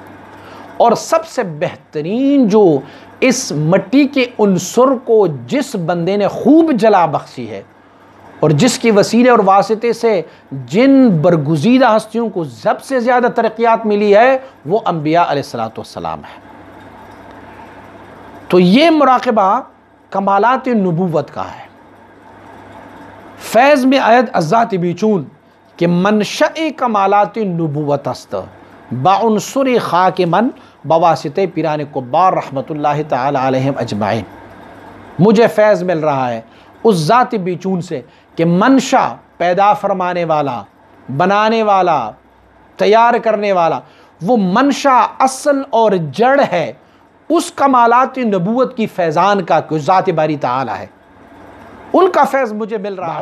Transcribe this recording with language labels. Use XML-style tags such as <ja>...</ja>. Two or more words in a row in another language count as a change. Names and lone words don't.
<ur>اور سب سے بہترین جو اس مٹی کے عنصر کو جس بندے نے خوب جلا بخشی ہے، اور جس کی وسیلے اور واسطے سے جن برگزیدہ ہستیوں کو سب سے زیادہ ترقیات ملی ہے، وہ انبیاء</ur> <ar>علیہ السلام</ar> <ur>ہے۔ تو یہ مراقبہ کمالات نبوت کا ہے۔</ur> <fa>فیض میں آید ازات بیچون کہ منشأ کمالات نبوت است با عنصر خاک من بواسطہ پیران کبار</fa> <ar>رحمت اللہ تعالی علیہم اجمعین۔</ar> <ur>مجھے فیض مل رہا ہے اس ذات بیچون سے کہ منشا، پیدا فرمانے والا، بنانے والا، تیار کرنے والا، وہ منشا، اصل اور جڑ ہے اس کمالات نبوت کی فیضان کا، کہ ذات باری تعالی ہے، ان کا فیض مجھے مل رہا ہے۔</ur>